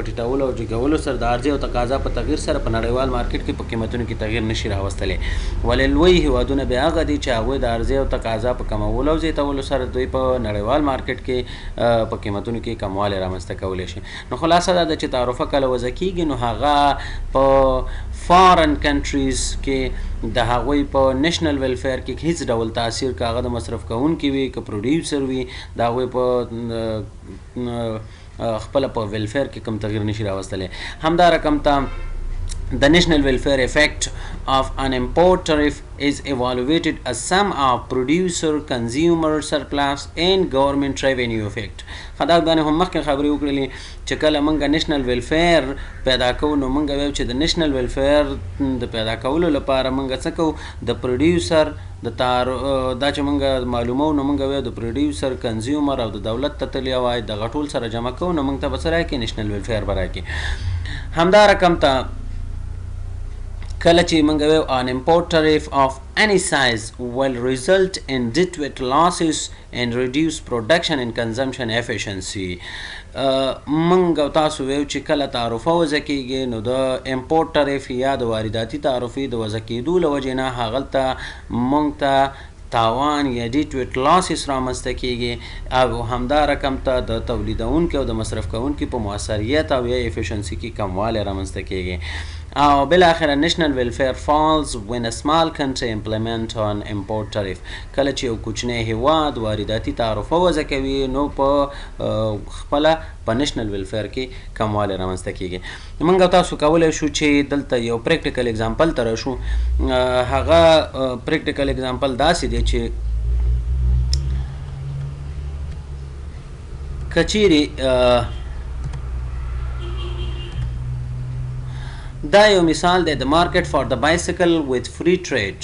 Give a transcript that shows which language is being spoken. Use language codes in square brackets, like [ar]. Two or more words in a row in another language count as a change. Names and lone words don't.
[ps] ټیټولو او ټیټولو سره د عرضې او تقاضا په تغیر سره په نړیوال مارکیټ کې په قیمتونو کې تغیر نشي راوستلی ولې لوی هیوادونه بیا هغه دي چې هغوی د عرضې او تقاضا په کمولو او زیاتولو سره دوی په نړیوال مارکیټ کې په قیمتونو کې کموالی رامنځته کولی شي نو خلاصه دا ده چې تعرفه کله وضع کېږي نو هغه په [en] foreign countries [ps] کې د هغوی په [en] national welfare [ps] کې هیڅ ډول تاثیر که هغه د مصرف کوونکي وي که پروډیوسر وي د هغوی په خپله په ویلفیر کې کوم تغیر نشي راوستلی همدا رقم ته [en] The national welfare effect of an import tariff is evaluated as sum of producer, consumer surplus and government revenue effect. [ps] خدا باندې هم مخکې خبرې وکړلې چې کله موږ [en] national welfare [ps] پیدا کوو نو موږ ویل چې د [en] national welfare [ps] د پیدا کولو لپاره موږ څه کوو د پروډیوسر دا چې موږ معلومو نو موږ ویل د پروډیوسر کنزیومر او د دولت ته تللی عواید دغه ټول سره جمع کوو نو موږ ته به څه راکړي نیشنل ویلفیر به راکړي همدا رقم ته کله چې موږ ویو [en] an import tariff of any size will result in debt losses and reduce production and consumption efficiency [ps] موږ تاسو ویو چې کله تعرفه وضع کېږي نو د [en] import tariff [ps] یا د وارداتي تعرفې د وضع کېدو له وجې نه هغلته موږ ته تاوان یا [en] dead weight losses [ps] رامنځته کېږي او همدا رقم ته د تولیدونکي او د مصرف کوونکي په مؤثریت او یا افیشنسي کې کموالی رامنځته کېږي او بالاخره [en] national welfare falls when a small country implement on import tariff. [ps] کله چې یو کوچنی هیواد وارداتي تعرفه وضع کوي نو په خپله په [en] national welfare [ps] کې کموالی رامنځته کیږي. موږ تاسو کولی شو چې دلته یو [en] practical example [ps] ته راشو. هغه [en] practical example [ps] داسې دی چې کچیرې دا یو مثال دی د [en] market for [ps] د [en] bicycle with free trade.